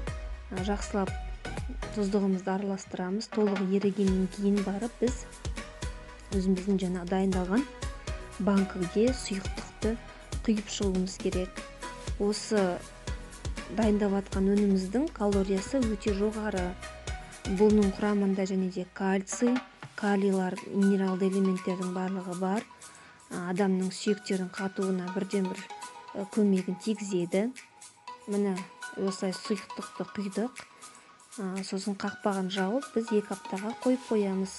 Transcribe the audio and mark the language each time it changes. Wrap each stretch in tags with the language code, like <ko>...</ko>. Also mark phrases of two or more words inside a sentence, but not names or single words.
<ky>Жакшылап туздугумузду аралаштырабыз. Толук эригенден кийин барып биз өзүбүздүн жана дайындалган банкага суюктукту күйүп чыгуубуз керек. Осы дайындап аткан өнүмүбүздүн калориясы өтө жогору.</ky> <kk>Бұның құрамында және де кальций, калийлар, минералды элементтердің барлығы бар. Адамның сүйектердің қатуына бірден-бір көмегін тигізеді. Міне осылай сұйықтықты құйдық. Сосын қақпағын жауып біз 2 аптаға қойып қоямыз.</kk>